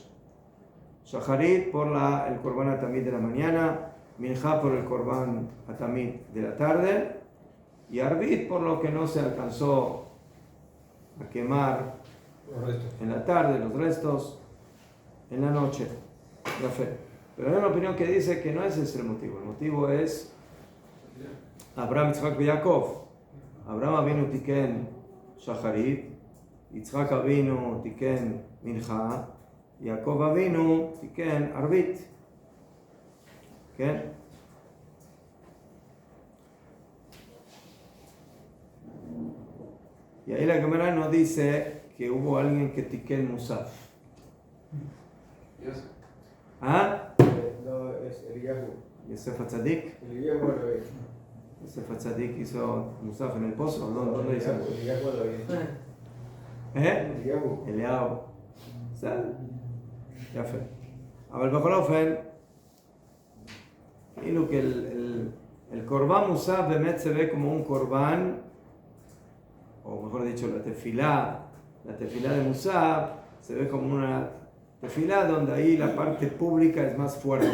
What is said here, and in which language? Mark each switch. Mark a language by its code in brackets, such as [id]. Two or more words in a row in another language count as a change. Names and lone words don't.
[es] Shacharit por el [he] קרבן התמיד [es] de la mañana, Mincha por el [he] קרבן התמיד [es] de la tarde, y Arbit por lo que no se alcanzó a quemar en la tarde, los restos, en la noche, la fe. Pero hay una opinión que dice que no ese es el motivo. El motivo es Abraham, Yitzhak y Jacob. [he] אברהם אבינו תיקן שחרית, יצחק אבינו תיקן מנחה, יעקב אבינו תיקן ערבית. [es] ¿Qué? Y ahí la Gemara nos dice que hubo alguien que [he] תיקן מוסף. [es] ¿Ah? No, es Eliyahu. Yosef Hatzadik. Eliyahu al revés. Yosef Hatzadik hizo Musaf en el pozo. ¿Dónde hizo? Eliyahu al revés. Eliyahu. Eliyahu. Ya fue. A ver, bajo Ofen, y lo que el [he] קרבן מוסף באמת [es] se ve como un Korban, o mejor dicho, la tefilá de Musaf se ve como una tefilá donde ahí la parte pública es más fuerte.